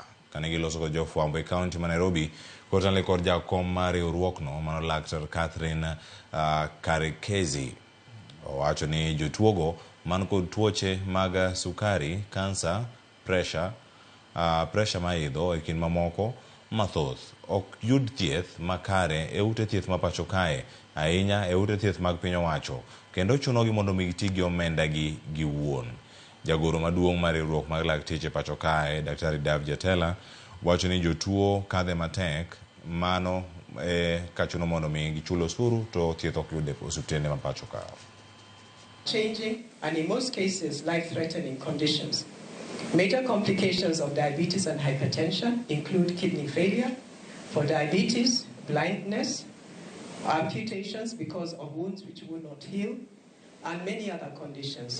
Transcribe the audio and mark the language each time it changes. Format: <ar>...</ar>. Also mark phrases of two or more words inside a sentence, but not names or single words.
<luo>Kane giloso kod jofwambo e kaunti ma Nairobi, kotenore kod jakom mar riwruokno mano Laktar Catherine Karekezi owacho ni jotuogo man kod tuoche mag sukari, kansa, pressure maidho e kind mamoko mathoth ok yud thieth makare e ute thieth ma pacho kae, ahinya e ute thieth mag piny owacho, kendo chunogi mondo mi giti gi omenda gi giwuon. Jagoro maduong' mar riwruok mag lakteche pacho kae, Daktari Dav Jatela, wacho ni jotuo kadhe matek mano kachuno mondo mi gichul osuru to thieth ok yude osuptende ma pacho kae.</luo> <en>Changing and in most cases life-threatening conditions. Major complications of diabetes and hypertension include kidney failure, for diabetes, blindness, amputations because of wounds which will not heal, and many other conditions.</en>